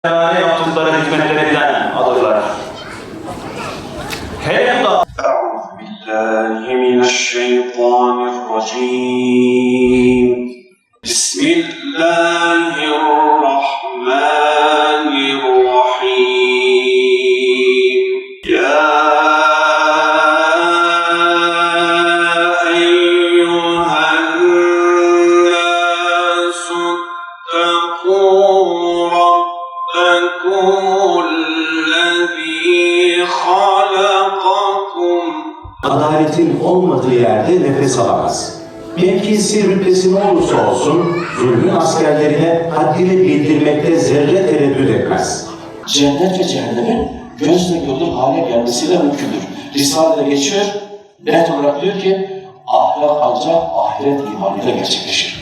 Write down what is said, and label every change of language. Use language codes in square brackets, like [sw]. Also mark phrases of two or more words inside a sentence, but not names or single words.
[tr] yaptıkları hizmetlerinden alırlar. Hele da [ar] أعوذ بالله من الشيطان الرجيم بسم الله الرحمن الرحيم يا أيها الناس اتقوا ربكم الذي خلقكم [tr] Adaletin olmadığı yerde nefes alamaz. Mevkisi rütbesi ne olursa olsun, zulmün askerlerine haddini bildirmekte zerre tereddüt etmez. Cennet ve cehennemin gözle görülür hale gelmesiyle mümkündür. Risale'de geçiyor, net olarak diyor ki, ahlak ancak ahiret imanıyla gerçekleşir.